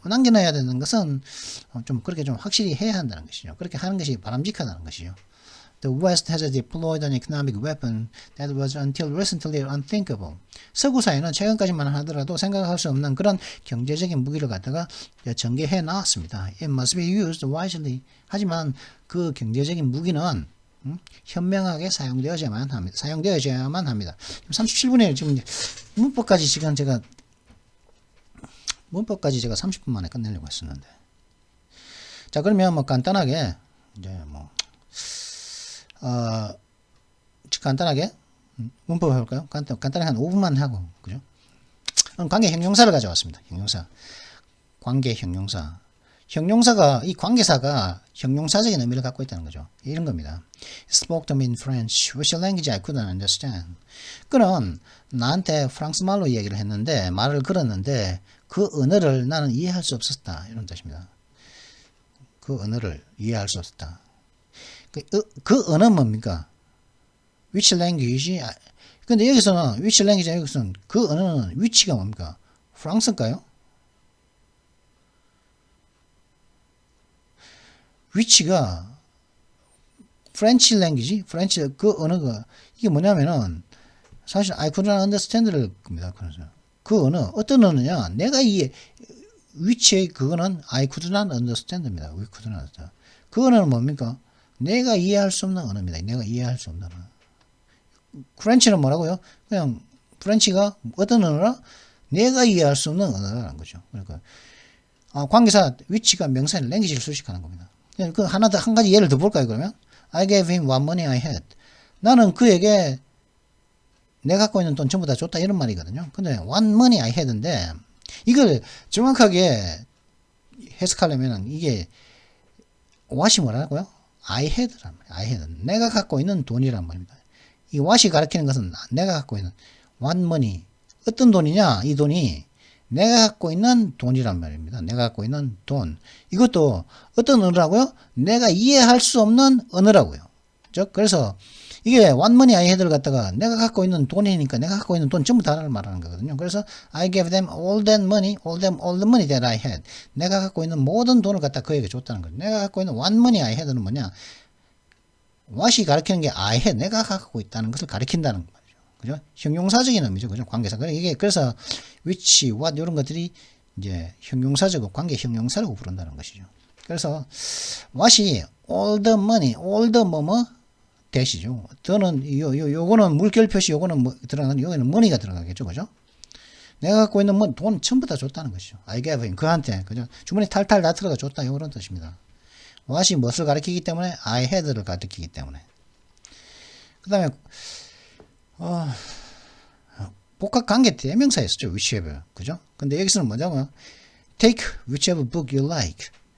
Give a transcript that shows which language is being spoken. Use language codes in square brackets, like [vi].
[ko] 남겨놔야 되는 것은 좀 그렇게 좀 확실히 해야 한다는 것이죠. 그렇게 하는 것이 바람직하다는 것이죠. [en] The West has deployed an economic weapon that was until recently unthinkable. [ko] 서구 사회는 최근까지만 하더라도 생각할 수 없는 그런 경제적인 무기를 갖다가 전개해 나왔습니다. [en] It must be used wisely. [ko] 하지만 그 경제적인 무기는 현명하게 사용되어야만 합니다. 37분에 지금 문법까지 제가 30분 만에 끝내려고 했었는데. 자, 그러면 뭐 간단하게 이제 뭐 간단하게 문법 해볼까요? 간단하게 한 5분만 하고, 그죠? 관계 형용사를 가져왔습니다. 관계 형용사. 형용사가, 이 관계사가 형용사적인 의미를 갖고 있다는 거죠. 이런 겁니다. [en] Spoke to me in French, which language I couldn't understand. [ko] 그는 나한테 프랑스 말로 얘기를 했는데, 말을 걸었는데, 그 언어를 나는 이해할 수 없었다. 이런 뜻입니다. 그 언어를 이해할 수 없었다. 그 언어는 뭡니까? [en] Which language? [ko] 근데 여기서는 [en] which language [ko] 여기서는 그 언어는 위치가 뭡니까? 프랑스일까요? 위치가 French language, 프렌치 그 언어가 이게 뭐냐면은 사실 [en] I couldn't understand [ko] 를 겁니다. 그래서 그 언어 어떤 언어냐? 내가 이 위치의 그거는 [en] I couldn't understand [ko] 입니다. [en] We couldn't understand. [ko] 그 언어는 뭡니까? 내가 이해할 수 없는 언어입니다. 내가 이해할 수 없는 언어. 프렌치는 뭐라고요? 그냥 프렌치가 어떤 언어라? 내가 이해할 수 없는 언어라는 거죠. 그러니까 관계사 위치가 명사인 랭귀지를 수식하는 겁니다. 그 한 가지 예를 더 볼까요? [en] 그러면 I gave him what money I had. [ko] 나는 그에게 내가 갖고 있는 돈 전부 다 줬다 이런 말이거든요. 근데 [en] what money I had [ko] 인데 이걸 정확하게 해석하려면은 이게 what이 뭐라고요? [en] I had [ko] 란 말이에요. I had. 내가 갖고 있는 돈이란 말입니다. 이 what이 가리키는 것은 내가 갖고 있는 [en] what money. [ko] 어떤 돈이냐? 이 돈이 내가 갖고 있는 돈이란 말입니다. 내가 갖고 있는 돈. 이것도 어떤 언어라고요? 내가 이해할 수 없는 언어라고요. 그래서 이게 [en] what money I had [ko] 를 갖다가 내가 갖고 있는 돈이니까 내가 갖고 있는 돈 전부 다를 말하는 거거든요. 그래서 [en] I gave them all that money, all the money that I had. [ko] 내가 갖고 있는 모든 돈을 갖다 그에게 줬다는 거죠. 내가 갖고 있는 [en] what money I had [ko] 는 뭐냐? what이 가리키는 게 [en] I had, [ko] 내가 갖고 있다는 것을 가리킨다는 말이죠. 그죠? 형용사적인 의미죠. 그죠? 관계사. 이게 그래서 which, what 이런 것들이 이제 형용사적 관계 형용사라고 부른다는 것이죠. 그래서 what이 [en] all the money, all the [ko] 뭐뭐 대시죠. 더는 요거는 물결 표시, 요거는 뭐 들어가는, 여기는 money가 들어가겠죠. 그죠? 내가 갖고 있는 돈 전부 다 줬다는 것이죠. [en] I gave him, [ko] 그한테, 그죠? 주머니 탈탈 다 들어가 줬다, 이런 뜻입니다. what이 무엇을 가리키기 때문에? I had를 가리키기 때문에. 그 다음에, 복합관계 대명사에 쓰죠. whichever. 그죠? 근데 여기서는 뭐냐고요? [en] Take whichever book you like.